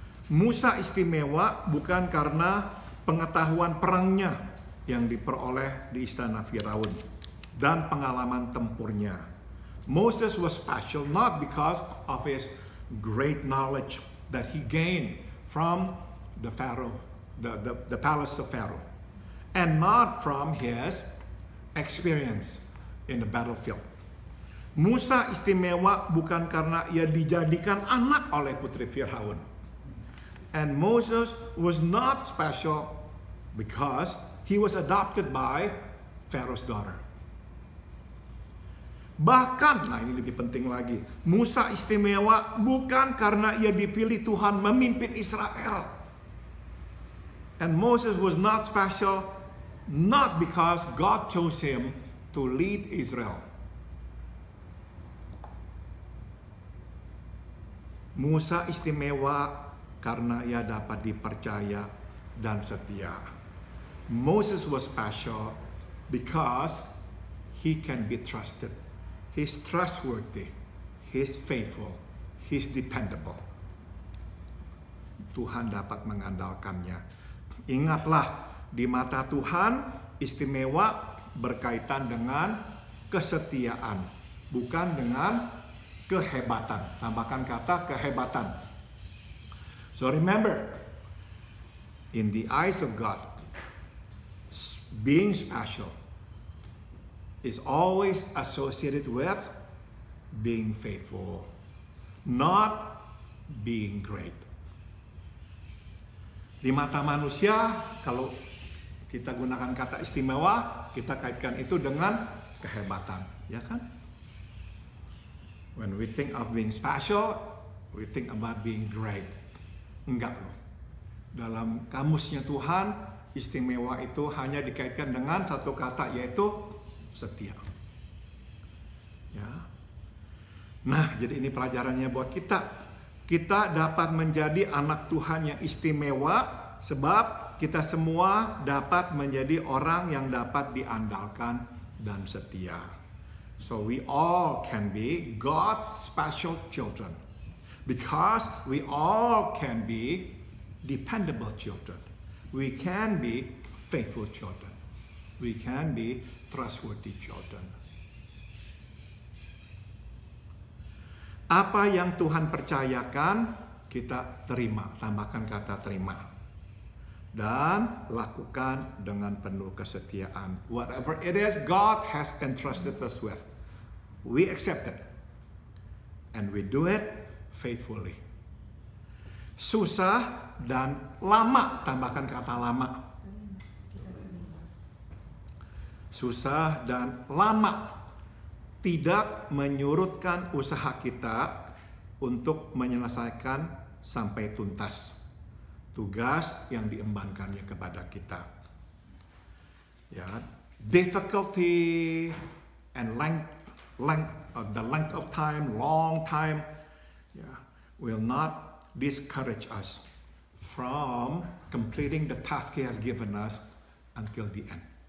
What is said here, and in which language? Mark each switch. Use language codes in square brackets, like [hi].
[id] Musa istimewa bukan karena pengetahuan perangnya yang diperoleh di istana Firaun dan pengalaman tempurnya. [en] Moses was special not because of his great knowledge that he gained from the Pharaoh, the palace of Pharaoh, and not from his experience in the battlefield. [id] Musa istimewa bukan karena ia dijadikan anak oleh putri Firaun. [en] And Moses was not special because he was adopted by Pharaoh's daughter. [id] Bahkan, nah ini lebih penting lagi, Musa istimewa bukan karena ia dipilih Tuhan memimpin Israel. [en] And Moses was not special, not because God chose him to lead Israel. [id] Musa istimewa karena ia dapat dipercaya dan setia. [en] Moses was special because he can be trusted. He's trustworthy. He's faithful. He's dependable. [id] Tuhan dapat mengandalkannya. Ingatlah, di mata Tuhan istimewa berkaitan dengan kesetiaan, bukan dengan kehebatan. Tambahkan kata kehebatan. [en] So remember, in the eyes of God, being special is always associated with being faithful, not being great. [id] Di mata manusia, kalau kita gunakan kata istimewa, kita kaitkan itu dengan kehebatan, ya kan? [en] When we think of being special, we think about being great. [id] Enggak loh. Dalam kamusnya Tuhan, istimewa itu hanya dikaitkan dengan satu kata, yaitu setia. Ya. Nah, jadi ini pelajarannya buat kita. Kita dapat menjadi anak Tuhan yang istimewa sebab kita semua dapat menjadi orang yang dapat diandalkan dan setia. [en] So we all can be God's special children because we all can be dependable children. We can be faithful children. We can be trustworthy children. [id] Apa yang Tuhan percayakan, kita terima. Tambahkan kata terima. Dan lakukan dengan penuh kesetiaan. [en] Whatever it is God has entrusted us with, we accept it. And we do it faithfully. [id] Susah dan lama. Tambahkan kata lama. Susah dan lama. Tidak menyurutkan usaha kita untuk menyelesaikan sampai tuntas tugas yang diembankannya kepada kita. [en] Ya, difficulty and the length of time, long time, will not discourage us from completing the task He has given us until the end.